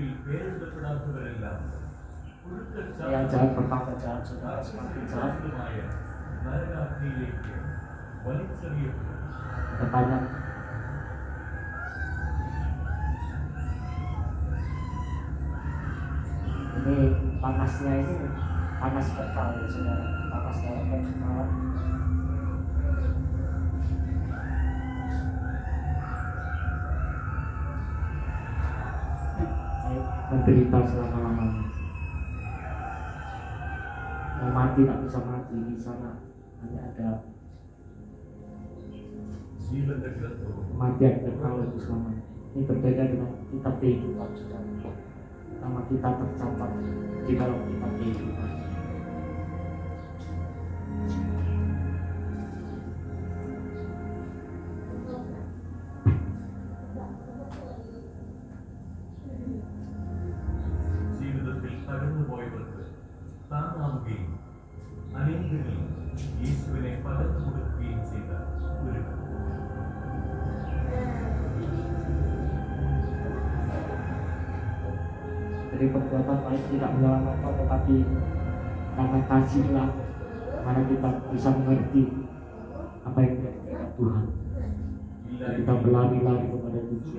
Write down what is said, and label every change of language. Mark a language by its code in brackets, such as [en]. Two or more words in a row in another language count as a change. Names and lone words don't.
[ml] പേരെടുക്കപ്പെടാത്തവരെല്ലാം [id] Yang jahat bertambah jahat, saudara, semakin jahat. [ml] നരകാഗ്നിയിലേക്ക് വലിച്ചെറിയപ്പെടും. [id] Ada banyak ini panasnya ini panas kekal ya saudara, panas dalam kekekalan. Menderita selama-lamanya. Mau mati tak bisa mati di sana, hanya ada [ml] ജീവന്റെ ഗ്രന്ഥവും [id] kematian kekal itu selamanya. Ini berbeda dengan kitab kehidupan saudara. Nama kita tercatat di dalam kitab kehidupan. [ml] ജീവിതത്തിൽ കടന്നുപോയവർക്ക് താങ്ങാവുകയും അനേകരിൽ യേശുവിനെ പകർന്നു കൊടുക്കുകയും ചെയ്ത ഒരു [id] Dari perbuatan baik tidak menyelamatkan, tetapi karena kasihlah mana kita bisa mengerti apa yang dikatakan Tuhan. Dan kita berlari-lari kepada tujuan.